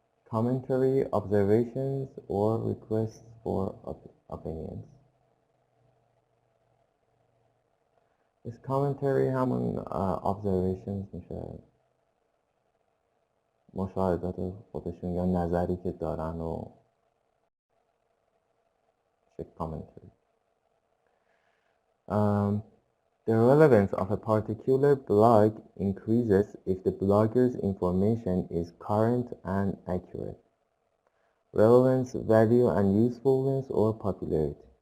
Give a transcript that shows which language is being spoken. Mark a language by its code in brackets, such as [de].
[en] Commentary, observations, or requests for opinions. [fa] Is commentary همون observations میشه، مشاهدات خودشون یا نظری که دارن و commentary. [en] The relevance of a particular blog increases if the blogger's information is current and accurate. Relevance, value, and usefulness or popularity.